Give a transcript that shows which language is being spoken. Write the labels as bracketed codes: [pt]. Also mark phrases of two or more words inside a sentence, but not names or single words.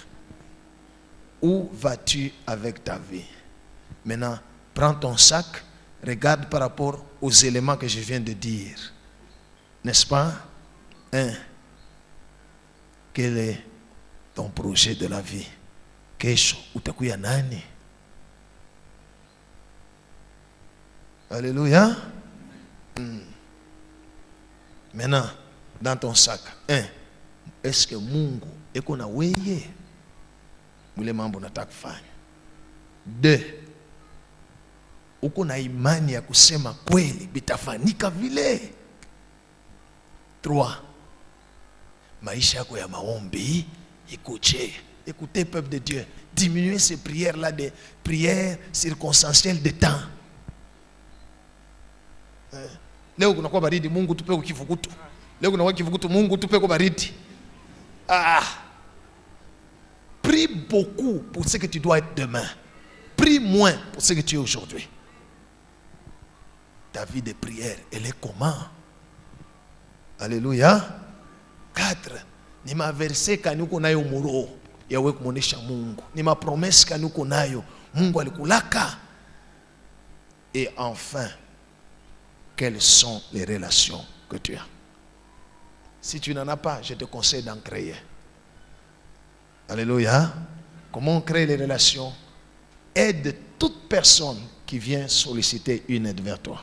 [fr] Où vas-tu avec ta vie? Maintenant, prends ton sac, regarde par rapport aux éléments que je viens de dire. N'est-ce pas? 1. Quel est ton projet de la vie? [sw] Kesho utakuya nani? [fr] Alléluia. Maintenant, dans ton sac, 1. Est-ce que [sw] Mungu eko na weye? Mule mambo nataka kufanya. 2. Uko na imani ya kusema kweli bitafanyika vile? 3. Maisha yako ya maombi ikoje? [fr] Écoutez, peuple de Dieu, diminuez ces prières-là des prières circonstancielles de temps. [sw] Leo kunakuwa baridi, Mungu tupe kivukutu. Leo kunakuwa kivukutu, Mungu tupe baridi. [fr] Prie beaucoup pour ce que tu dois être demain. Prie moins pour ce que tu es aujourd'hui. Ta vie de prière, elle est comment? Alléluia. 4. [sw] Ni maverse kanuko nayo muro yawe kumonesha Mungu. Ni ma promesse kanuko nayo Mungu alikulaka. [fr] Et enfin, quelles sont les relations que tu as? Si tu n'en as pas, je te conseille d'en créer. Alléluia. Comment on crée les relations? Aide toute personne qui vient solliciter une aide vers toi.